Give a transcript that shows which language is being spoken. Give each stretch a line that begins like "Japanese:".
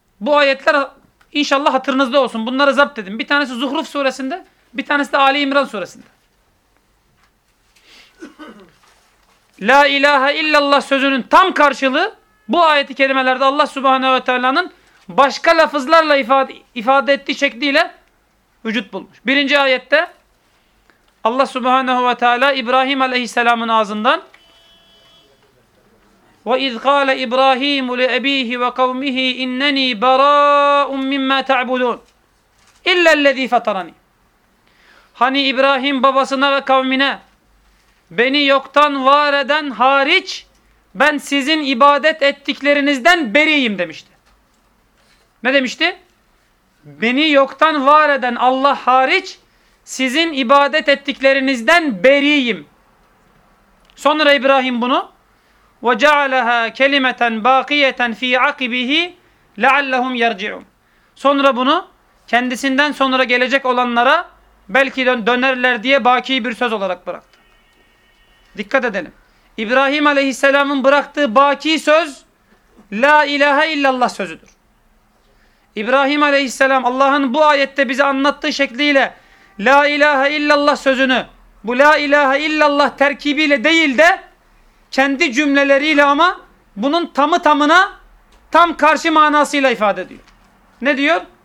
Turkish: Bu ayetler inşallah hatırınızda olsun. Bunları zapt edin. Bir tanesi Zuhruf suresinde, bir tanesi de Ali İmran suresinde. La ilahe illallah sözünün tam karşılığı bu ayeti kerimelerde Allah Subhanahu ve Teala'nın başka lafızlarla ifade ettiği şekliyle vücut bulmuş. Birinci ayette Allah Subhanahu ve Teala İbrahim Aleyhisselam'ın ağzından
Arabic: وَإِذْ قَالَ إِبْرَاهِيمُ لِأَب۪يهِ وَقَوْمِهِ اِنَّنِي بَرَاءٌ مِّمَّا تَعْبُدُونَ اِلَّا الَّذ۪ي فَطَرَنِي.
Turkish: Hani İbrahim babasına ve kavmine beni yoktan var eden hariç ben sizin ibadet ettiklerinizden beriyim demişti. Ne demişti? Beni yoktan var eden Allah hariç sizin ibadet ettiklerinizden beriyim. Sonra İbrahim bunu
Arabic: وَجَعَلَهَا كَلِمَةً بَاقِيَةً ف۪ي عَقِبِهِ لَعَلَّهُمْ يَرْجِعُونَ.
Turkish: Sonra bunu kendisinden sonra gelecek olanlara belki dönerler diye baki bir söz olarak bıraktı. Dikkat edelim. İbrahim Aleyhisselam'ın bıraktığı baki söz La ilahe illallah sözüdür. İbrahim Aleyhisselam Allah'ın bu ayette bize anlattığı şekliyle La ilahe illallah sözünü bu La ilahe illallah terkibiyle değil de kendi cümleleriyle ama bunun tamı tamına tam karşı manasıyla ifade ediyor. Ne diyor?